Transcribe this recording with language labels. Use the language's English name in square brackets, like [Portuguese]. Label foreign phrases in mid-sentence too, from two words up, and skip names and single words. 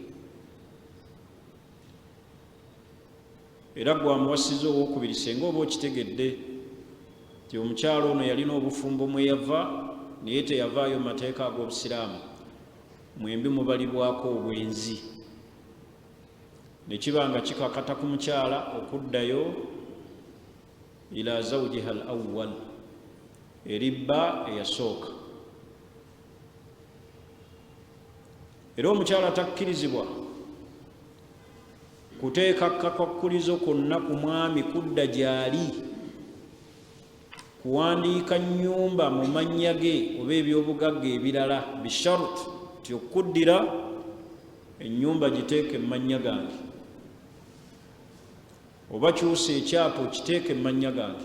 [Ganda] Era gwamuwasiza owookubiri senga oba okitegedde nti omukyala ono yalina obufumbo mwe yava naye teyavaayo mu mateeka ag'obusiraamu, mwembi mubalibwako obwenzi. [Arabic] Ne kiba nga kikakata ku mukyala okuddayo إلى زوجها الأول, [Ganda] eri bba eyasooka. Era omukyala takkirizibwa kuteeka kakwakulizo konna ku mwami kudda gy'ali, kuwandiika nnyumba mu mannya ge oba ebyobugagga ebirala bisharut ti okuddira ennyumba giteeke mu mannya gange, oba kyusa ekyapa okiteeke mu mannya gange.